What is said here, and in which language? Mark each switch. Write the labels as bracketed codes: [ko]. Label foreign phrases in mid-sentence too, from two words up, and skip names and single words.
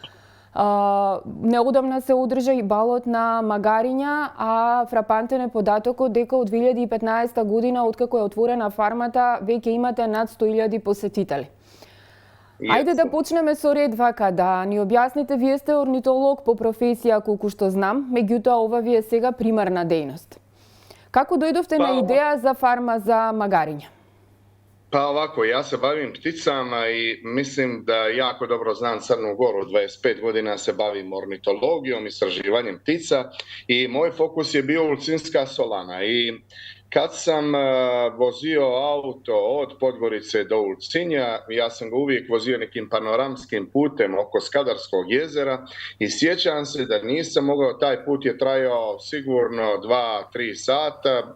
[mk] Неодамна се одржа и балот на магариња, а фрапантен е податокот дека од 2015 година, откако е отворена фармата, веќе имате над 100.000 посетители. Ајде да почнеме со ред вака, да ни објасните, вие сте орнитолог по професија, колку што знам, меѓутоа ова ви е сега примарна дејност. Како дојдовте на идеја за фарма за магариња? [sr] Pa ovako, ja se bavim pticama i mislim da jako dobro znam Crnu Goru. 25 godina se bavim ornitologijom, istraživanjem ptica i moj fokus je bio Ulcinska solana. I kad sam vozio auto od Podgorice do Ulcinja, ja sam ga uvijek vozio nekim panoramskim putem oko Skadarskog jezera i sjećam se da nisam mogao, taj put je trajao sigurno 2-3 sata.